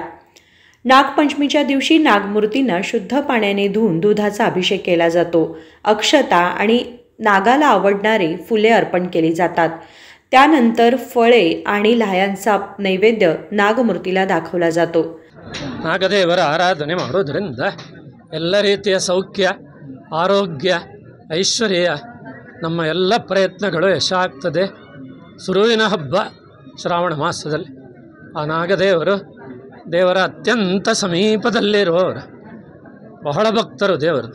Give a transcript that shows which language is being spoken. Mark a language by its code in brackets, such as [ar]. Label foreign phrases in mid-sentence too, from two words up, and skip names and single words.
[mr] नागपंचमीच्या दिवशी नागमूर्तींना शुद्ध पाण्याने धुवून दुधाचा अभिषेक केला जातो। अक्षता आणि नागाला आवडणारे फुले अर्पण केली जातात। त्यानंतर फळे आणि लाह्यांचा नैवेद्य नागमूर्तीला दाखवला जातो। [kn] ನಾಗದೇವರ ಆರಾಧನೆ ಮಾಡೋದ್ರಿಂದ ಎಲ್ಲ ರೀತಿಯ ಸೌಖ್ಯ, ಆರೋಗ್ಯ, ಐಶ್ವರ್ಯ ನಮ್ಮ ಎಲ್ಲ ಪ್ರಯತ್ನಗಳು ಯಶಾಗ್ತದೆ। ಸುರುವಿನ ಹಬ್ಬ ಶ್ರಾವಣ ಮಾಸದಲ್ಲಿ ಆ ನಾಗದೇವರು ದೇವರ ಅತ್ಯಂತ ಸಮೀಪದಲ್ಲಿರುವವರು, ಬಹಳ ಭಕ್ತರು ದೇವರದು।